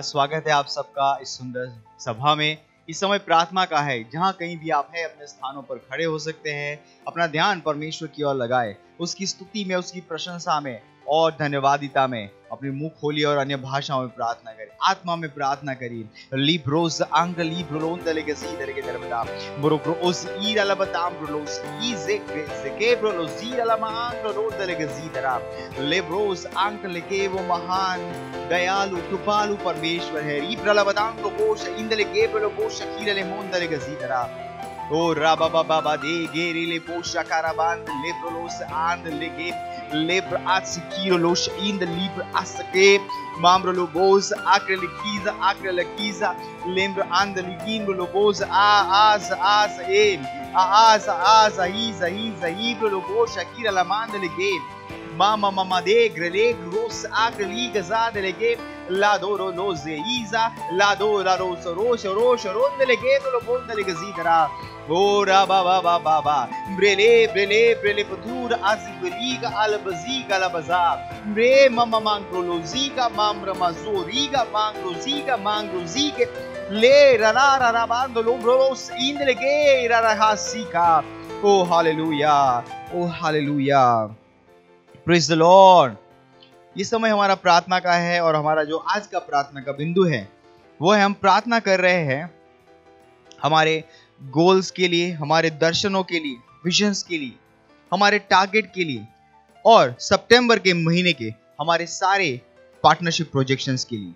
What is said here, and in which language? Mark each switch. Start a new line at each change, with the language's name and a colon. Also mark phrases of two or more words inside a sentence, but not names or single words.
Hindi: स्वागत है आप सबका इस सुंदर सभा में। इस समय प्रार्थना का है। जहाँ कहीं भी आप हैं, अपने स्थानों पर खड़े हो सकते हैं। अपना ध्यान परमेश्वर की ओर लगाए, उसकी स्तुति में, उसकी प्रशंसा में और धन्यवादिता में अपने मुंह खोलिए और अन्य भाषाओं में प्रार्थना करें, आत्मा में प्रार्थना करिए। लिब्रोस आंग लिब्रोन दलेगसी दलेगे दरबदा ब्रोक्रोस ईराला बताम ब्रोलोस ईजे के ब्रोलोस ईराला मांग रो दलेगसी दरा लिब्रोस आंग लेके वो महान दयालु कृपालु परमेश्वर है। ईब्राला बताम ब्रोकोश इंदले के ब्रोकोश कीरले मोन दलेगसी दरा ओ राबा बाबा दे गेरी ले पोशा काराबान ले ब्रोलोस आंद लेके लेब्र आसिकिरोलोश इन द लिब्र आसके माम्ब्रो बोस आक्रे लकीजा लेम्ब्र आंद लिगिन लोबोस आस ए आस ही ब्रो बोस शकीरा लमांद लेके मामा दे ग्रेले ग्रोस आक्रे गजा लेके ला दो रो ज़ेइजा ला दो ला रोश रोन लेके तो लोबोन लेके ज़ीदरा Ora baba brele putur azigoliga albaziga labaza bre mama mangroloziga mamra mazoriga mangrozige le rara bando lombros indlege rarahasika.
English: Oh hallelujah, oh hallelujah, praise the Lord.
Hindi: ये समय हमारा प्रार्थना का है और हमारा जो आज का प्रार्थना का बिंदु है वो है, हम प्रार्थना कर रहे हैं हमारे गोल्स के लिए, हमारे दर्शनों के लिए, विजन्स के लिए, हमारे टारगेट के लिए और सितंबर के महीने के हमारे सारे
English: partnership projections
Hindi: के लिए।